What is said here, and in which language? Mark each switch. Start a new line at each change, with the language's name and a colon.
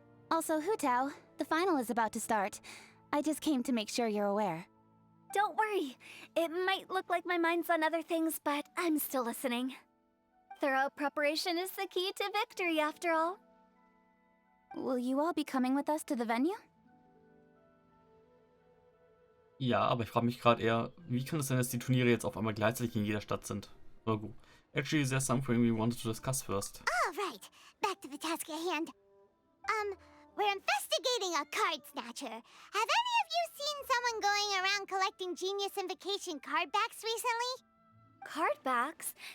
English: Also, Hu Tao, the final is about to start. I just came to make sure you're aware. Don't worry. It might look like my mind's on other things, but I'm still listening. Thorough preparation is the key to victory, after all. Will you all be coming with us to the venue?
German: Ja, aber ich frage mich gerade eher, wie kann es sein, dass die Turniere jetzt auf einmal gleichzeitig in jeder Stadt sind? Aber gut.
English: Actually, there's something we wanted to discuss first. All right, back to the task at hand. We're investigating a card snatcher. Have any of you seen someone going around collecting Genius Invocation card backs recently? Card backs?